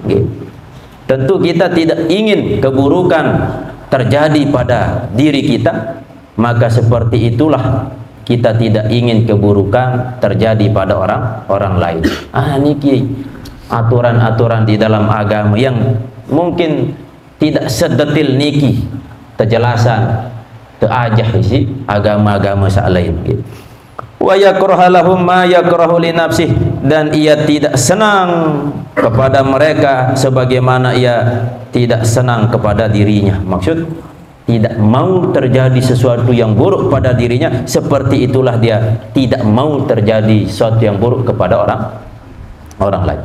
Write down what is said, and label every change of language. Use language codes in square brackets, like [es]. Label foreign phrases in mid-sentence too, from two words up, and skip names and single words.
[id] Tentu kita tidak ingin keburukan terjadi pada diri kita, maka seperti itulah kita tidak ingin keburukan terjadi pada orang lain. Niki aturan-aturan di dalam agama yang mungkin tidak sedetil niki kejelasan teajah isi agama-agama lain gitu. [ar] ويكره لهم ما يكره لنفسه, [id] dan ia tidak senang kepada mereka sebagaimana ia tidak senang kepada dirinya. Maksud tidak mau terjadi sesuatu yang buruk pada dirinya, seperti itulah dia tidak mau terjadi sesuatu yang buruk kepada orang lain.